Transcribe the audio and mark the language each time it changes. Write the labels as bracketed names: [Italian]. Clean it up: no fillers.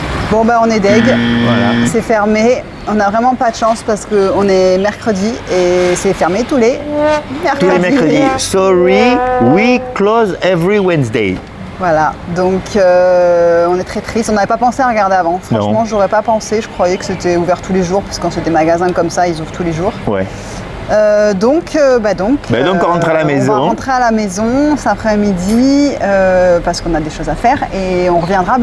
[French] Bon on est deg, voilà. C'est fermé, on n'a vraiment pas de chance parce qu'on est mercredi et c'est fermé tous les mercredis. Tous les mercredis. [English] Sorry, we close every Wednesday. [French] Voilà, donc on est très triste, on n'avait pas pensé à regarder avant. Franchement, j'aurais pas pensé, je croyais que c'était ouvert tous les jours parce que quand c'est des magasins comme ça, ils ouvrent tous les jours. Ouais. Donc on rentre à la maison. On va rentrer à la maison cet après-midi parce qu'on a des choses à faire et on reviendra.